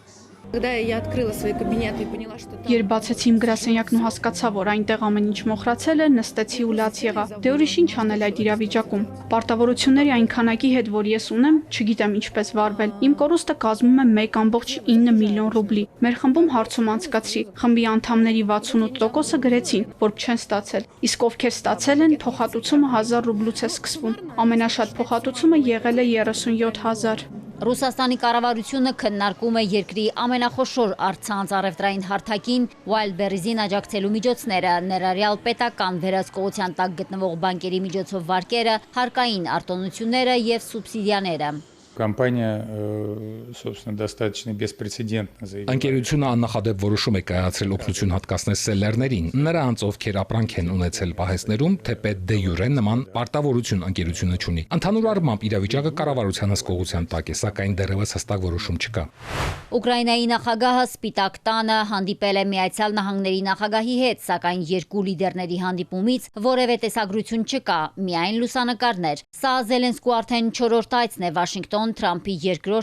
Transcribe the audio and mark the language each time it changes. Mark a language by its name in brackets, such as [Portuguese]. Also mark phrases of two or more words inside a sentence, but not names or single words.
[Armenian] Երբ բացեցի իմ գրասենյակն ու հասկացա, որ այնտեղ ամեն ինչ մոխրացել է, նստեցի ու լաց եղա։ Դե ուրիշ ինչ անել այդ իրավիճակում։ Պարտավորությունների այն քանակի հետ, որ ես ունեմ, չգիտեմ ինչպես վարվել։ Իմ կորուստը կազմում է 1.9 միլիոն ռուբլի։ Մեր խմբում հարցում անցկացրի։ Խմբի անդամների 68%-ը գրեցին, որ չեն ստացել։ Իսկ ովքեր ստացել են, փոխհատուցումը 1000 ռուբլուց է սկսվում։ Ամենաշատ փոխհատուցումը եղել է 37,000։ Ռուսաստանի կառավարությունը քննարկում է երկրի ամենախոշոր առցանց առևտրային հարթակին Wildberries-ին աջակցելու միջոցները, ներառյալ պետական վերահսկողության տակ գտնվող բանկերի միջոցով վարկերը, հարկային արտոնությունները եւ սուբսիդիաները։ [Russian] Компания, собственно, достаточно беспрецедентно заявила. [Armenian] Ընկերությունը աննախադեպ որոշում է կայացրել օգնություն հատկացնել սելերներին, նրանց, ովքեր ապրանք են ունեցել պահեստներում, թեպետ դե յուրե նման պարտավորություն ընկերությունը չունի։ Ընդհանուր առմամբ իրավիճակը կառավարության հսկողության տակ է, սակայն դեռևս հստակ որոշում չկա։ Ուկրաինայի նախագահը Սպիտակ տանը հանդիպել է Միացյալ Նահանգների նախագահի հետ, սակայն երկու լիդերների հանդիպումից որևէ տեսագրություն չկա, միայն լուսանկարներ։ Սա Զելենսկու արդեն 4-րդ այցն է Վաշինգտոն Թրամփի երկրորդ